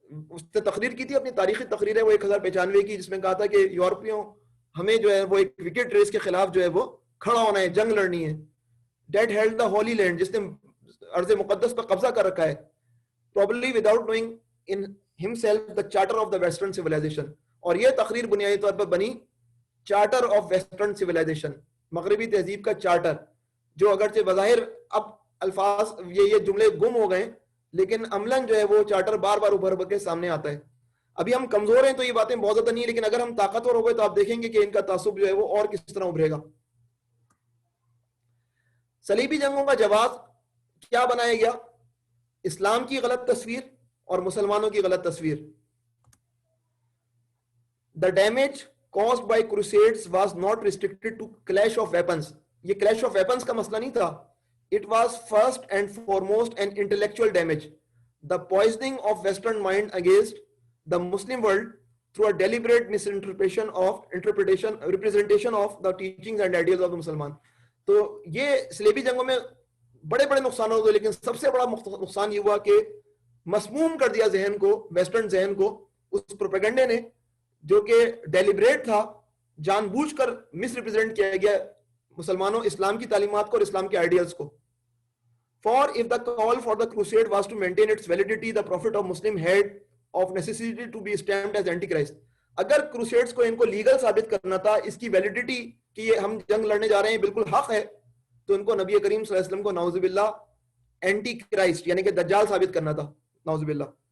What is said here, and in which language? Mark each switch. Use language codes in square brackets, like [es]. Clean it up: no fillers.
[ur] اس نے تقریر کی تھی, اپنی تاریخی تقریر ہے وہ 1095 کی, جس میں کہا تھا کہ یورپیوں ہمیں جو ہے وہ ایک وکٹ ریس کے خلاف جو ہے وہ کھڑا ہونا ہے, جنگ لڑنی ہے. [en] That held the Holy Land, [ur] جس نے ارض مقدس پر قبضہ کر رکھا ہے, [en] probably without knowing in himself the charter of the Western civilization. [ur] اور یہ تقریر بنیادی طور پر بنی چارٹر آف ویسٹرن سویلائزیشن, مغربی تہذیب کا چارٹر, جو اگرچہ بظاہر اب الفاظ یہ جملے گم ہو گئے لیکن عملاً جو ہے وہ چارٹر بار بار ابھر کے سامنے آتا ہے. ابھی ہم کمزور ہیں تو یہ باتیں بہت زیادہ نہیں ہیں, لیکن اگر ہم طاقتور ہو گئے تو آپ دیکھیں گے کہ ان کا تعصب جو ہے وہ اور کس طرح ابھرے گا. صلیبی جنگوں کا جواز کیا بنایا گیا؟ اسلام کی غلط تصویر اور مسلمانوں کی غلط تصویر. [en] The damage caused by crusades was not restricted to clash of weapons. [ur] یہ [en] clash of weapons [ur] کا مسئلہ نہیں تھا. [en] It was first and foremost an intellectual damage, the poisoning of Western mind against the Muslim world through a deliberate misinterpretation representation of the teachings and ideals of the Musliman. [ur] تو یہ صلیبی جنگوں میں بڑے بڑے نقصان ہوئے, لیکن سب سے بڑا نقصان یہ ہوا کہ مسموم کر دیا ذہن کو, ویسٹرن ذہن کو, اس پروپیگنڈے نے, جو کہ ڈیلیبریٹ تھا, جان بوجھ کر مس ریپرزینٹ کیا گیا مسلمانوں, اسلام کی تعلیمات کو اور اسلام کے آئیڈیلز کو. [en] For if the call for the crusade was to maintain its validity, the prophet of Muslim had of necessity to be stamped as antichrist. [ur] اگر کروسیڈز کو ان کو لیگل ثابت کرنا تھا, اس کی ویلیڈیٹی کہ یہ ہم جنگ لڑنے جا رہے ہیں بالکل حق ہے, تو ان کو نبی کریم صلی اللہ علیہ وسلم کو نعوذ باللہ اینٹی کرائسٹ یعنی کہ دجال ثابت کرنا تھا, نعوذ باللہ.